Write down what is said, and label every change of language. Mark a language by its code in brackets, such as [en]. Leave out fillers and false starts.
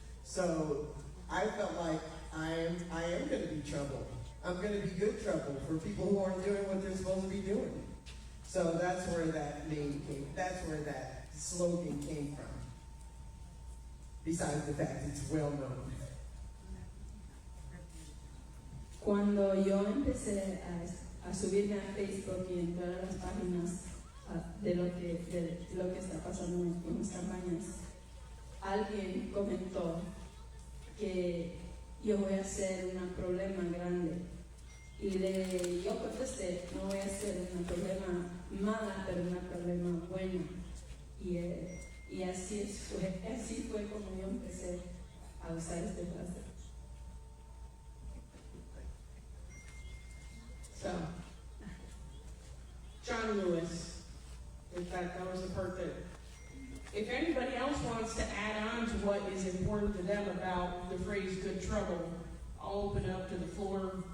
[en] So I felt like I am going to be trouble. I'm going to be good trouble for people who aren't doing what they're supposed to be doing. So that's where that name came. That's where that slogan came from. Besides the fact it's well known. [es] Cuando yo empecé a subirme a Facebook y entrar a las páginas de lo que está pasando en las campañas, alguien comentó que yo voy a ser un problema grande. Y yo contesté, no voy a ser un problema mala, pero un problema bueno. Y así fue como yo empecé a usar este frase. [en] So, John Lewis, that was the part that, if anybody else wants to add on to what is important to them about the phrase good trouble, I'll open it up to the floor.